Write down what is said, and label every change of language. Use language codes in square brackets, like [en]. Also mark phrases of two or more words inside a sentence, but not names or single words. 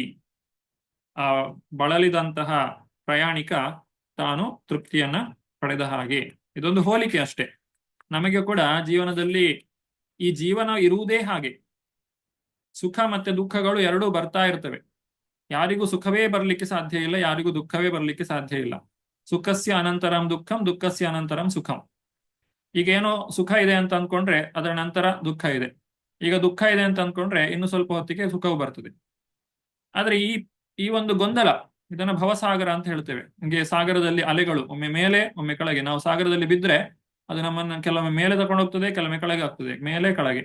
[kn] ಆ ಬಳಲಿದಂತಹ ಪ್ರಯಾಣಿಕ ತಾನು ತೃಪ್ತಿಯನ್ನ ಪಡೆದ ಹಾಗೆ. ಇದೊಂದು ಹೋಲಿಕೆ ಅಷ್ಟೇ. ನಮಗೆ ಕೂಡ ಜೀವನದಲ್ಲಿ ಈ ಜೀವನ ಇರುವುದೇ ಹಾಗೆ, ಸುಖ ಮತ್ತೆ ದುಃಖಗಳು ಎರಡೂ ಬರ್ತಾ ಇರ್ತವೆ. ಯಾರಿಗೂ ಸುಖವೇ ಬರಲಿಕ್ಕೆ ಸಾಧ್ಯ ಇಲ್ಲ, ಯಾರಿಗೂ ದುಃಖವೇ ಬರಲಿಕ್ಕೆ ಸಾಧ್ಯ ಇಲ್ಲ. [sa] ಸುಖಸ್ಯ ಅನಂತರಂ ದುಃಖಂ, ದುಃಖಸ್ಯ ಅನಂತರಂ ಸುಖಂ. [kn] ಈಗೇನೋ ಸುಖ ಇದೆ ಅಂತ ಅಂದ್ಕೊಂಡ್ರೆ ಅದರ ನಂತರ ದುಃಖ ಇದೆ. ಈಗ ದುಃಖ ಇದೆ ಅಂತ ಅಂದ್ಕೊಂಡ್ರೆ ಇನ್ನು ಸ್ವಲ್ಪ ಹೊತ್ತಿಗೆ ಸುಖವು ಬರ್ತದೆ. ಆದ್ರೆ ಈ ಒಂದು ಗೊಂದಲ, ಇದನ್ನ ಭವಸಾಗರ ಅಂತ ಹೇಳ್ತೇವೆ. ಹೀಗೆ ಸಾಗರದಲ್ಲಿ ಅಲೆಗಳು ಒಮ್ಮೆ ಮೇಲೆ ಒಮ್ಮೆ ಕೆಳಗೆ. ನಾವು ಸಾಗರದಲ್ಲಿ ಬಿದ್ರೆ ಅದು ನಮ್ಮನ್ನ ಕೆಲವೊಮ್ಮೆ ಮೇಲೆ ತಗೊಂಡು ಹೋಗ್ತದೆ, ಕೆಲವೊಮ್ಮೆ ಕೆಳಗೆ ಆಗ್ತದೆ, ಮೇಲೆ ಕೆಳಗೆ.